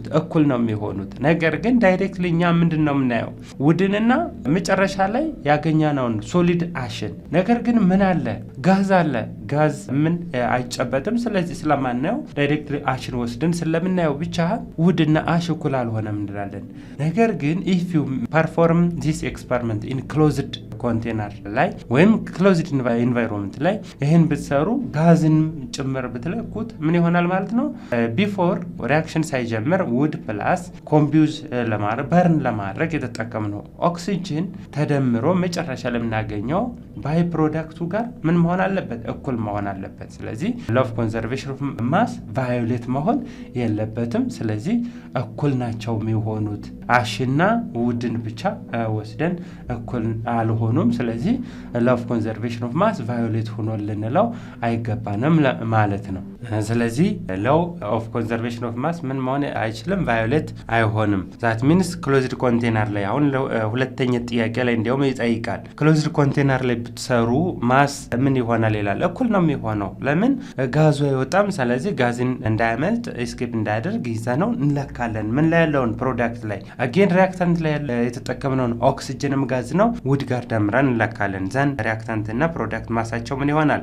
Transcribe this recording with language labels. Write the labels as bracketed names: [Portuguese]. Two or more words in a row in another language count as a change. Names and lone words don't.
[Amharic] እኩል ነው የሚሆኑት። ነገር ግን ዳይሬክትሊ እኛ ምንድነው የምናየው? ውድንና መጨረሻ ላይ ያገኘነውን ሶሊድ አሽን። ነገር ግን ምን አለ? ጋዝ አለ። ጋዝ ምን አይጨበጥም። ስለዚህ ስለማናየው ዳይሬክትሊ አሽን ወስደን ስለምናየው ብቻ ውድና አሽ እኩል አልሆነም እንላለን። ነገር ግን [English] if you perform this experiment in closed container [Amharic] ላይ ወይም [English] closed environment [Amharic] ላይ ይሄን ብትሰሩ ጋዝን ጭምር ብትለኩት ምን ይሆናል ማለት ነው? [English] before reaction [Amharic] ሳይጀምር ውድ ፕላስ ኮምቢውዝ በርን ለማድረግ የተጠቀምነው ኦክሲጅን ተደምሮ መጨረሻ ለምናገኘው ባይ ፕሮዳክቱ ጋር ምን መሆን አለበት? እኩል መሆን አለበት። ስለዚህ [English] law of conservation of mass [Amharic] violate መሆን የለበትም። ስለዚህ እኩል ናቸው የሚሆኑት። አሽና ውድን ብቻ ወስደን እኩል አልሆኑም። ስለዚህ [English] law of conservation of mass [Amharic] violate ሆኖ ልንለው አይገባንም ማለት ነው። ስለዚህ [English] law of conservation of mass [Amharic] ምን መሆን አይችልም? violate አይሆንም። [English] that means closed container [Amharic] ላይ አሁን ሁለተኛ ጥያቄ ላይ እንዲያውም ይጠይቃል። [English] closed container [Amharic] ላይ ብትሰሩ ማስ ምን ይሆናል ይላል። እኩል ነው የሚሆነው። ለምን? ጋዙ አይወጣም። ስለዚህ ጋዝን እንዳያመልጥ ኤስኬፕ እንዳያደርግ ይዘነው እንለካለን። ምን ላይ ያለውን ፕሮዳክት ላይ አጌን ሪአክታንት ላይ የተጠቀምነውን ኦክሲጅንም ጋዝ ነው። ውድ ጋር ደምረን እንለካለን። ዘን ሪያክታንት እና ፕሮዳክት ማሳቸው ምን ይሆናል?